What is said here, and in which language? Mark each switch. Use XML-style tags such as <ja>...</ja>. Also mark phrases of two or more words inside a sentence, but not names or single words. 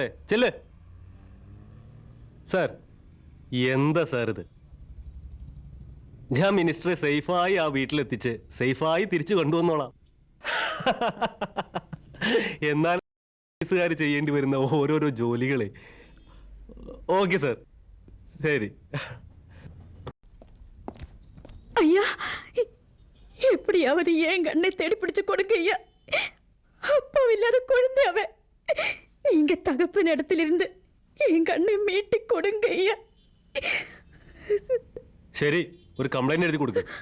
<ml>ചെല്ല് സാർ. എന്താ സാർ ഇത്? ഞാൻ മിനിസ്റ്ററെ സേഫായി ആ വീട്ടിലെത്തിച്ച് സേഫായി തിരിച്ചു കൊണ്ടുവന്നോളാം. എന്നാൽ പോലീസുകാർ ചെയ്യേണ്ടി വരുന്ന ഓരോരോ ജോലികളെ. ഓക്കെ സാർ, ശരി.</ml> <ta>ஐயா, எப்படியாவது ஏன் கண்ணை தேடி பிடிச்சு கொடுங்க ஐயா. அப்பா இல்லாத குழந்தை அவ. நீங்க தகப்பன் இடத்திலிருந்து என் கண்ணை மீட்டு கொடுங்க ஐயா.</ta> <ml>ശരി, ഒരു കംപ്ലൈന്റ് എഴുതി കൊടുക്കുക.</ml>